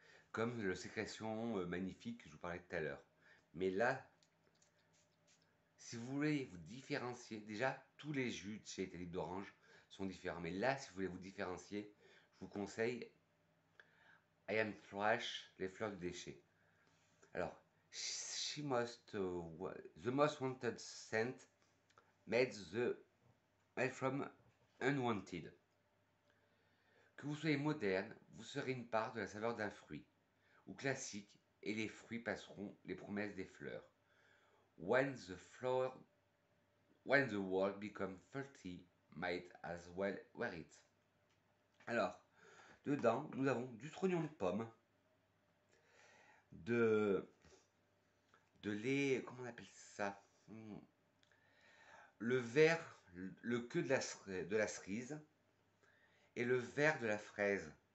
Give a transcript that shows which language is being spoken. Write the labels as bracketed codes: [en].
[fr] Comme la sécrétion magnifique que je vous parlais tout à l'heure. Mais là, si vous voulez vous différencier, déjà tous les jus de chez Elite d'orange sont différents. Mais là, si vous voulez vous différencier, je vous conseille I Am Trash, les fleurs du déchet. [en] Alors, the most wanted scent made from unwanted. [fr] Que vous soyez moderne, vous serez une part de la saveur d'un fruit, ou classique, et les fruits passeront les promesses des fleurs. [en] When the world becomes thirsty, might as well wear it. [fr] Alors, dedans, nous avons du trognon de pomme, de lait, comment on appelle ça? Le vert, le queue de la cerise et le vert de la fraise.